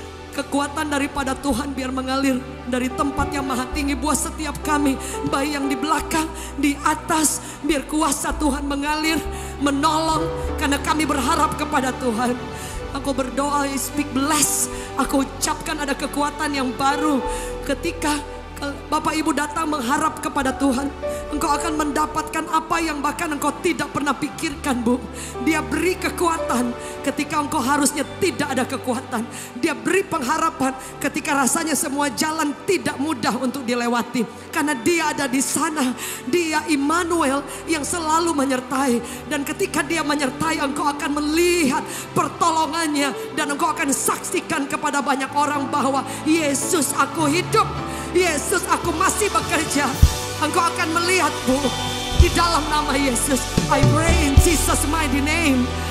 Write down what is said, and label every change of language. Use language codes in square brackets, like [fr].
[id] Kekuatan daripada Tuhan biar mengalir dari tempat yang maha tinggi buat setiap kami. Baik yang di belakang, di atas. Biar kuasa Tuhan mengalir, menolong. Karena kami berharap kepada Tuhan. Aku berdoa, [en] I speak bless. [id] Aku ucapkan ada kekuatan yang baru. Ketika Bapak Ibu datang mengharap kepada Tuhan, engkau akan mendapatkan apa yang bahkan engkau tidak pernah pikirkan, Bu. Dia beri kekuatan ketika engkau harusnya tidak ada kekuatan. Dia beri pengharapan ketika rasanya semua jalan tidak mudah untuk dilewati. Karena Dia ada di sana. Dia Immanuel yang selalu menyertai. Dan ketika Dia menyertai, engkau akan melihat pertolongannya. Dan engkau akan saksikan kepada banyak orang bahwa Yesus, aku hidup. Yesus, aku masih bekerja. Engkau akan melihat, Bu, di dalam nama Yesus. [en] I pray in Jesus mighty name.